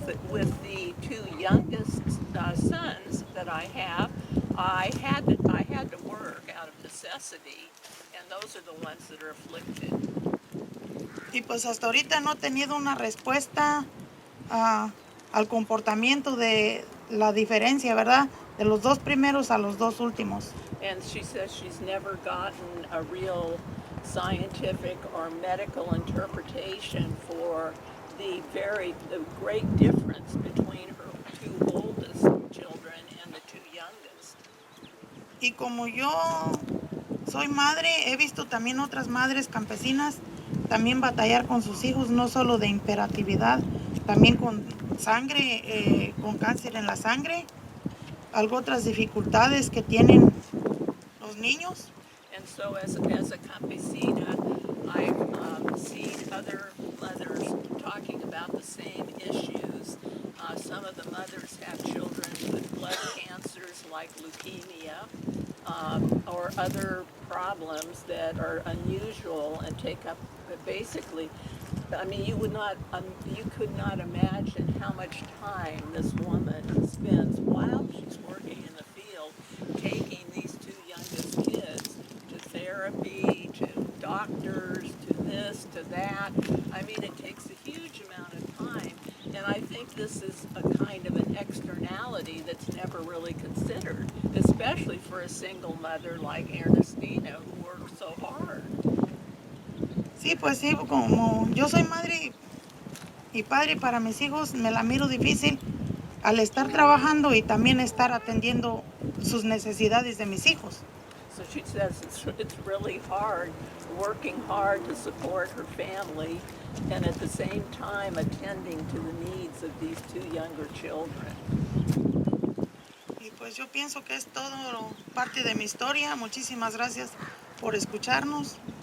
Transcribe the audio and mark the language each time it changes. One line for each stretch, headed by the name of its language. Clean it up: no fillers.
English: With the two youngest sons that I have, I had to work out of necessity, and those are the ones that are afflicted.
Spanish: Y pues hasta ahorita no he tenido una respuesta al comportamiento de la diferencia, ¿verdad? De los dos primeros a los dos últimos.
English: And she says she's never gotten a real scientific or medical interpretation for the great difference between her two oldest children and the two youngest.
Spanish: Y como yo soy madre, he visto también otras madres campesinas también batallar con sus hijos, no solo de hiperactividad, también con sangre, con cáncer en la sangre, otras dificultades que tienen los niños.
English: And so as a campesina, I've seen other mothers talking about the same issues. Some of the mothers have children with blood cancers like leukemia or other problems that are unusual and take up basically. I mean, you could not imagine how much time this woman spends while she's working in the field, taking these two youngest kids to therapy, to doctors, to this, to that. I mean, it takes a huge amount of time, and I think this is a kind of an externality that's never really considered, especially for a single mother like Ernestina, who works so hard.
Spanish: Sí, pues sí, como yo soy madre y padre para mis hijos, me la miro difícil al estar trabajando y también estar atendiendo sus necesidades de mis hijos.
English: So she says it's really hard, working hard to support her family and at the same time attending to the needs of these two younger children.
Spanish: Y pues yo pienso que es todo parte de mi historia. Muchísimas gracias por escucharnos.